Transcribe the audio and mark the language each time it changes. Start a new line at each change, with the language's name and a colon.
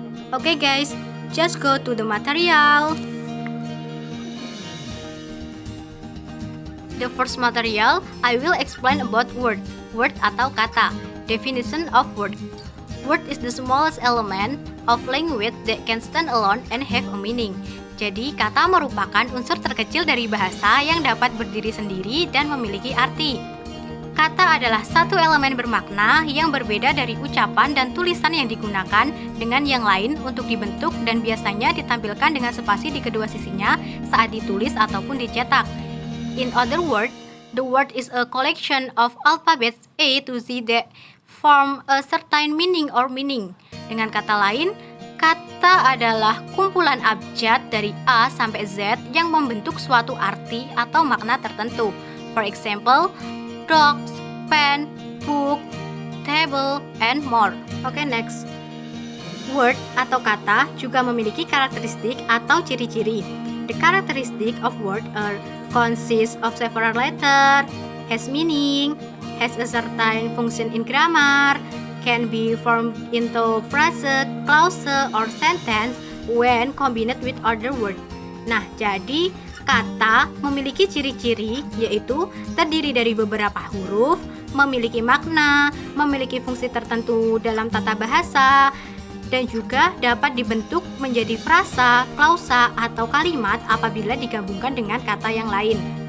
English: Okay guys, just go to the material. The first material, I will explain about word. Word
Indonesian: atau kata.
English: Definition of word. Word is the smallest element of language that can stand alone and have a meaning.
Indonesian: Jadi, kata merupakan unsur terkecil dari bahasa yang dapat berdiri sendiri dan memiliki arti. Kata adalah satu elemen bermakna yang berbeda dari ucapan dan tulisan yang digunakan dengan yang lain untuk dibentuk dan biasanya ditampilkan dengan spasi di kedua sisinya saat ditulis ataupun dicetak.
English: In other words, the word is a collection of alphabets A to Z that form a certain meaning or meaning.
Indonesian: Dengan kata lain, kata adalah kumpulan abjad dari A sampai Z yang membentuk suatu arti atau makna tertentu.
English: For example, dogs, pen, book, table, and more. Okay, next.
Indonesian: Word atau kata juga memiliki karakteristik atau ciri-ciri.
English: The characteristic of word are consists of several letters, has meaning, has a certain function in grammar, can be formed into phrase, clause, or sentence when combined with other words.
Indonesian: Nah, jadi kata memiliki ciri-ciri yaitu terdiri dari beberapa huruf, memiliki makna, memiliki fungsi tertentu dalam tata bahasa, dan juga dapat dibentuk menjadi frasa, klausa, atau kalimat apabila digabungkan dengan kata yang lain.